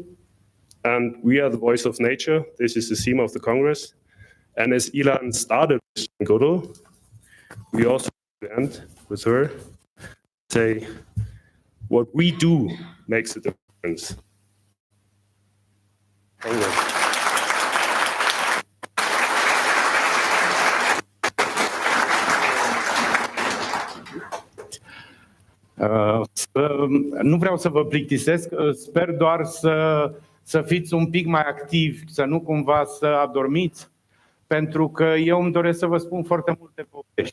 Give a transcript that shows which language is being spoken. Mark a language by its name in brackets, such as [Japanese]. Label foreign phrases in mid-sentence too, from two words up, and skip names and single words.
[English] And we are the voice of nature. This is the theme of the Congress. And as Ilan started with Godel, we also end with her, say, what we do makes a difference. Thank you. [Romanian] Nu vreau să vă plictisesc, sper doar să fiți un pic mai activi, să nu cumva să adormiți, pentru că eu îmi doresc să vă spun foarte multe povești.